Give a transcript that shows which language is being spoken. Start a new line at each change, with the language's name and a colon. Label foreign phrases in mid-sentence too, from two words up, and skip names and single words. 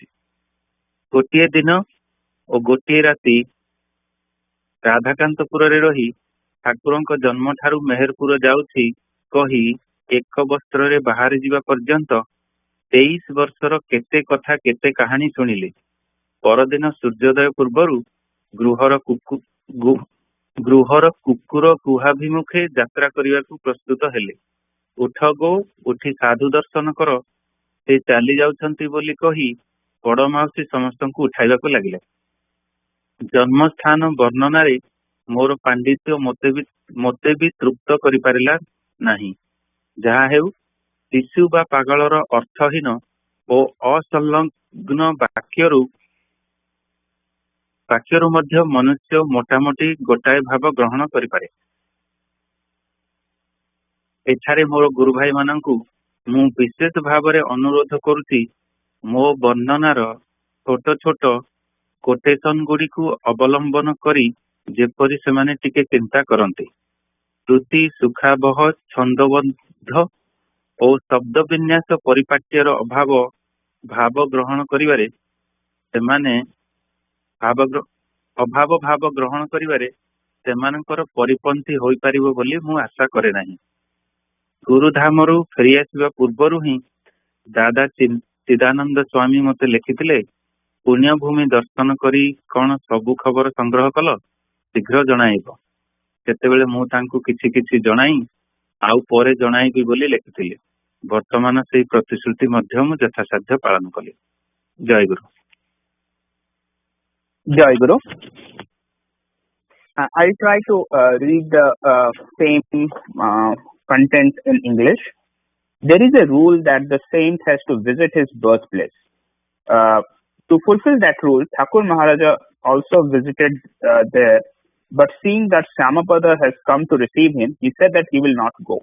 Odia: ଗୋଟିଏ ଦିନ ଓ ଗୋଟିଏ ରାତି ରାଧାକାନ୍ତପୁର ରେ ରହି ଠାକୁରଙ୍କ ଜନ୍ମ ଠାରୁ ମେହେରପୁର ଯାଉଛି କହି ଏକ ବସ୍ତ୍ର ରେ ବାହାର ଜୀବା ପର୍ଯ୍ୟନ୍ତ 23 ବର୍ଷର କେତେ କଥା କେତେ କାହାଣୀ ଶୁଣିଲେ। ପରଦିନ ସୂର୍ଯ୍ୟୋଦୟ ପୂର୍ବରୁ ଗୃହର କୁକୁର ଗୁହାଭିମୁଖେ ଯାତ୍ରା କରିବାକୁ ପ୍ରସ୍ତୁତ ହେଲେ। ଉଠ ଗୋ ଉଠି ସାଧୁ ଦର୍ଶନ କର, ସେ ଚାଲି ଯାଉଛନ୍ତି ବୋଲି କହି ବଡ଼ ମାଉସୀ ସମସ୍ତଙ୍କୁ ଉଠାଇବାକୁ ଲାଗିଲେ। ଜନ୍ମସ୍ଥାନ ବର୍ଣ୍ଣନା ରେ ମୋର ପାଣ୍ଡିତ୍ୟ ମତେ ଭି ତୃପ୍ତ କରି ପାରିଲା ନାହିଁ। ଯାହା ହେଉ ଶିଶୁ ବା ପାଗଳର ଅର୍ଥହୀନ ଓ ଅସଂଲଗ୍ନ ବାକ୍ୟରୁ ମଧ୍ୟ ମନୁଷ୍ୟ ମୋଟାମୋଟି ଗୋଟାଏ ଭାବ ଗ୍ରହଣ କରି ପାରେ। ଏଠାରେ ମୋର ଗୁରୁ ଭାଇ ମାନଙ୍କୁ ମୁଁ ବିଶେଷ ଭାବ ରେ ଅନୁରୋଧ କରୁଛି, ମୋ ବର୍ଣ୍ଣନାର ଛୋଟ ଛୋଟ କୋଟେସନ ଗୁଡ଼ି କୁ ଅବଲମ୍ବନ କରି ଯେପରି ସେମାନେ ଟିକେ ଚିନ୍ତା କରନ୍ତେ। ଶ୍ରୁତି ସୁଖାବହ ଛନ୍ଦବଦ୍ଧ ଓ ଶବ୍ଦ ବିନ୍ୟାସ ପରିପାଟ୍ୟର ଅଭାବ ଭାବ ଗ୍ରହଣ କରିବାରେ ସେମାନେ ଭାବ ଗ୍ରହଣ କରିବାରେ ସେମାନଙ୍କର ପରିପନ୍ଥୀ ହୋଇ ପଡ଼ିବ ବୋଲି ମୁଁ ଆଶା କରେ ନାହିଁ। ଗୁରୁଧାମରୁ ଫେରି ଆସିବା ପୂର୍ବରୁ ହିଁ ଦାଦା ଚିଦାନନ୍ଦ ସ୍ୱାମୀ ମତେ ଲେଖିଥିଲେ, ପୁଣ୍ୟଭୂମି ଦର୍ଶନ କରି କେଉଁ ସବୁ ଖବର ସଂଗ୍ରହ କଲ, ଶୀଘ୍ର ଜଣାଇବ। ସେତେବେଳେ ମୁଁ ତାଙ୍କୁ କିଛି କିଛି ଜଣାଇ ଆଉ ପରେ ଜଣାଇବି ବୋଲି ଲେଖିଥିଲେ। ବର୍ତ୍ତମାନ ସେହି ପ୍ରତିଶ୍ରୁତି ମଧ୍ୟ ମୁଁ ଯଥାସାଧ୍ୟ ପାଳନ କଲି। ଜୟ ଗୁରୁ। ଜୟ ଗୁରୁ.
English: I'll try to read the same content in English. There is a rule that the saint has to visit his birthplace. To fulfill that rule, Thakur Maharaja also visited there, but seeing that Syamapada has come to receive him, he said that he will not go.